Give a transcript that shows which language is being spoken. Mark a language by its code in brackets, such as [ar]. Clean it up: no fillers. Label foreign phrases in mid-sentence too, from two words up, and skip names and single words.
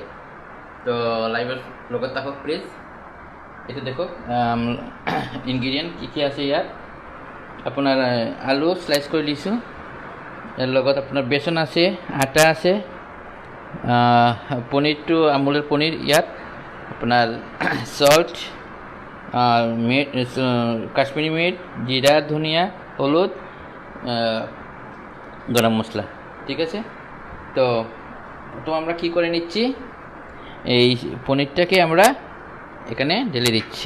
[as] তো লাইভৰ লগত থাকক প্লিজ। এইটো দেখক ইনগ্ৰিডিয়েণ্ট কি আছে। ইয়াত আপোনাৰ আলু স্লাইচ কৰি দিছোঁ, ইয়াৰ লগত আপোনাৰ বেচন আছে, আটা আছে, পনীৰটো আমুলৰ পনীৰ, ইয়াত আপোনাৰ সল্ট, মিট, কাশ্মীরি মিট, জিরা, ধনিয়া, হলুদ, গরম মশলা। [bn] ঠিক আছে, তো আমরা কি করে নিচ্ছি, এই পনিরটাকে আমরা এখানে ঢেলে দিচ্ছি।